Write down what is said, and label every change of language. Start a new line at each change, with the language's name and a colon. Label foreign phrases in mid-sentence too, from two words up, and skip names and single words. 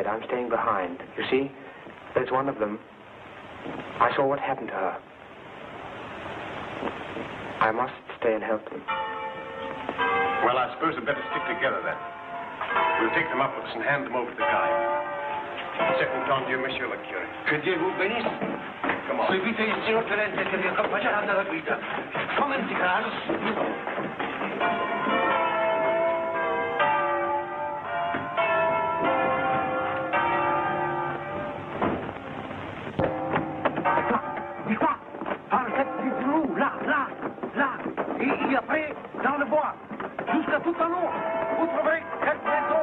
English: I'm staying behind. You see? There's one of them. I saw what happened to her. I must stay and help them. Well, I suppose we'd better stick together then. We'll take them up with us and hand them over to the guide.
French: Second Dieu, monsieur le curé. Que Dieu vous bénisse.
English: Come on.
Italian: Seguite il signor tenente che vi accompagnerà nella guida. Momenti, Carlos. Di qua,
French: par cette flou, là. Et après, dans le bois, jusqu'à tout en haut, vous trouverez cette maison.